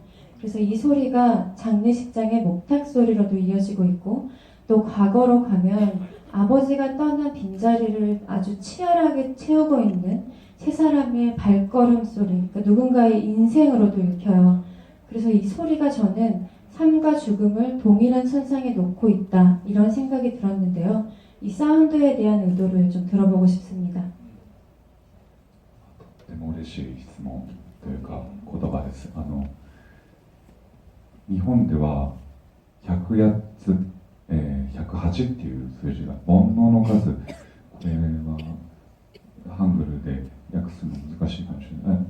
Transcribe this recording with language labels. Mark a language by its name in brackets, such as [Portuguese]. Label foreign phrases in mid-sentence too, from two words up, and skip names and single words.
[Korean] 그래서 이 소리가 장례식장의 목탁 소리로도 이어지고 있고, 또 과거로 가면 아버지가 떠난 빈자리를 아주 치열하게 채우고 있는 세 사람의 발걸음 소리, 그러니까 누군가의 인생으로도 읽혀요. 그래서 이 소리가 저는 삶과 죽음을 동일한 선상에 놓고 있다, 이런 생각이 들었는데요. 이 사운드에 대한 의도를 좀 들어보고 싶습니다. [Japanese] とても嬉しい質問というか言葉です。日本では108つ、108っていう数字が煩悩の数、これはハングルで訳すの難しいかもしれない。